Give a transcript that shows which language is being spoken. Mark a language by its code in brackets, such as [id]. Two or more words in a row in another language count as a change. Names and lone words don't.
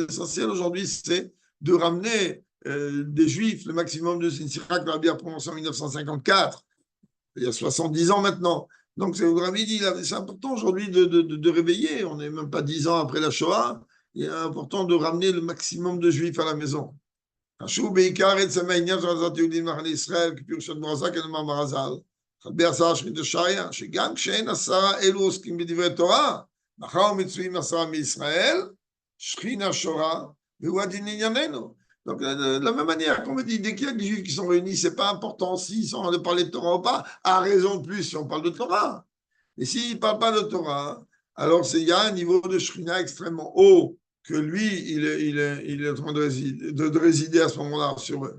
[fr] L'essentiel aujourd'hui, c'est de ramener des juifs, le maximum de Sira que le Rabbi a prononcé en 1954, il y a 70 ans maintenant. Donc, c'est le Rabbi dit, c'est important aujourd'hui de réveiller. On n'est même pas 10 ans après la Shoah. Il est important de ramener le maximum de juifs à la maison. [he] שגם כשאין 10 אלו עוסקים בדברי תורה, מאחר ומצויים 10 מישראל, שכינה שורה, והוא הדין ענייננו. [fr] Donc, de la même manière qu'on me dit, dès qu'il y a des juifs qui sont réunis, c'est pas important s'ils sont en train de parler de Torah ou pas, à raison de plus si on parle de Torah. Et s'ils ne parlent pas de Torah, alors il y a un niveau de Shrina extrêmement haut que lui, il est en train de résider à ce moment-là sur eux.